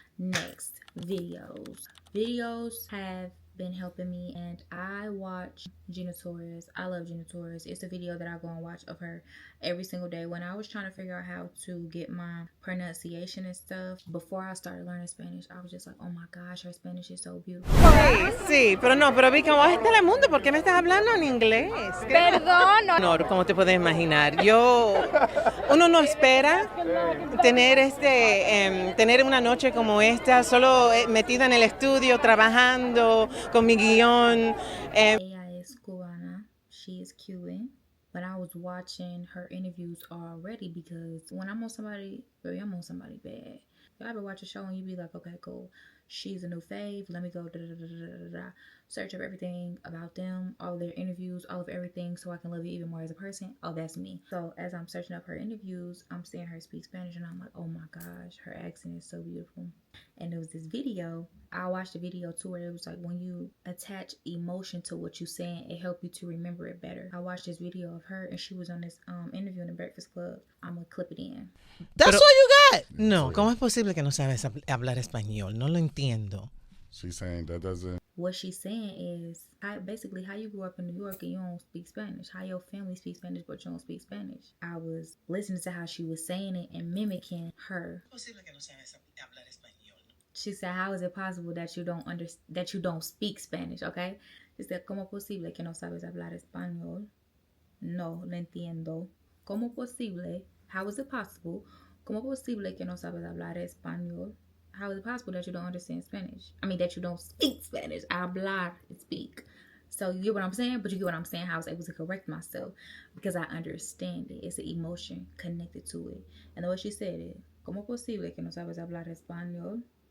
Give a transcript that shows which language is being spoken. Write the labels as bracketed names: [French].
[English] Next, videos. Videos have been helping me, and I watch Gina Torres. I love Gina Torres. It's a video that I go and watch of her every single day. When I was trying to figure out how to get my pronunciation and stuff before I started learning Spanish, I was just like, oh my gosh, her Spanish is so beautiful. [Spanish] Sí, sí, pero no, pero vi que vos en Telemundo, ¿por qué me estás hablando en inglés? Perdón. No, como te puedes imaginar, uno no espera tener una noche como esta, solo metida en el estudio, trabajando con mi guión. Ella es cubana. [English] She is Cuban. But I was watching her interviews already, because when I'm on somebody, baby, I'm on somebody bad. Y'all ever watch a show and you be like, okay, cool. She's a new fave. Let me go. Da, da, da, da, da, da. search up everything about them, all of their interviews, all of everything, so I can love you even more as a person. Oh, that's me. So as I'm searching up her interviews, I'm seeing her speak Spanish, and I'm like, oh my gosh, her accent is so beautiful. And there was this video, I watched a video too, where it was like, when you attach emotion to what you're saying, it helps you to remember it better. I watched this video of her, and she was on this interview in the Breakfast Club. I'm gonna clip it in. That's all you got? [Spanish] No, ¿cómo es posible que no sabes hablar español? No lo entiendo. [English] She's saying that doesn't. What she's saying is, basically how you grew up in New York and you don't speak Spanish. How your family speaks Spanish but you don't speak Spanish. I was listening to how she was saying it and mimicking her. She said, how is it possible that you don't speak Spanish, okay? She said, [Spanish] ¿cómo posible que no sabes hablar español? No, lo entiendo. ¿Cómo posible? [English] How is it possible? [Spanish] ¿Cómo posible que no sabes hablar español? [English] How is it possible that you don't understand Spanish? I mean, that you don't speak Spanish. Hablar and speak. So you get what I'm saying? But you get what I'm saying? How I was able to correct myself because I understand it. It's an emotion connected to it. And the way she said it, [Spanish] ¿cómo posible que no sabes hablar español?